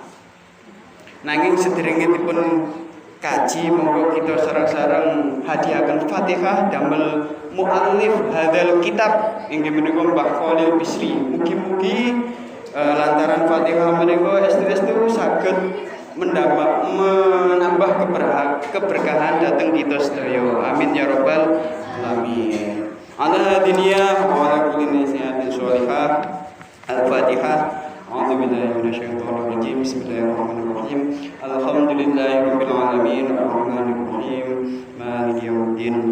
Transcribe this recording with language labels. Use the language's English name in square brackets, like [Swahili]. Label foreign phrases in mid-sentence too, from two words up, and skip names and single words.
[Javanese] Nanging sederenge dipun kaji monggo kita sareng-sareng hadiahaken Fatihah damel [Arabic] مؤلف هذا الكتاب [Javanese] inggih menika Mbah Khalil Bisri. Mugi-mugi lantaran Fatihah menika estu-estu saged menambah keberkahan dhateng kita sedaya. [Arabic] آمين يا رب العالمين. على الدينية وعلى كل نية صالحة. Al-Fatihah. أعوذ بالله من الشيطان الرجيم. بسم الله الرحمن الرحيم. الحمد لله رب العالمين. الرحمن الرحيم. مالك يوم الدين.